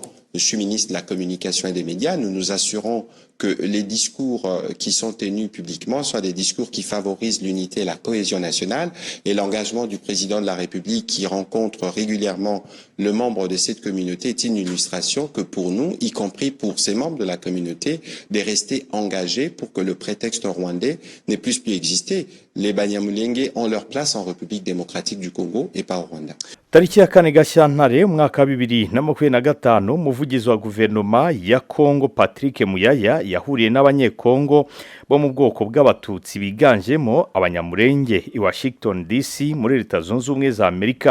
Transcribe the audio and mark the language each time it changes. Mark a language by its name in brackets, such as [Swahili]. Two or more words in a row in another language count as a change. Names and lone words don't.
[French] je suis ministre de la Communication et des Médias, nous nous assurons que les discours qui sont tenus publiquement soient des discours qui favorisent l'unité et la cohésion nationale, et l'engagement du président de la République qui rencontre régulièrement le membre de cette communauté est une illustration que pour nous, y compris pour ces membres de la communauté, de rester engagés pour que le prétexte rwandais n'ait plus exister. Les Banyamulenge ont leur place en République démocratique du Congo et pas au Rwanda. [Kinyarwanda] Tariki ya 4 Gashyantare umwaka 2025 umuvugizi wa guverinoma ya Kongo Patrick Muyaya yahuriye n'abanyekongo bo mu bwoko bw'abatutsi biganjemo abanyamurenge i Washington DC muri Leta Zunze Ubumwe za Amerika.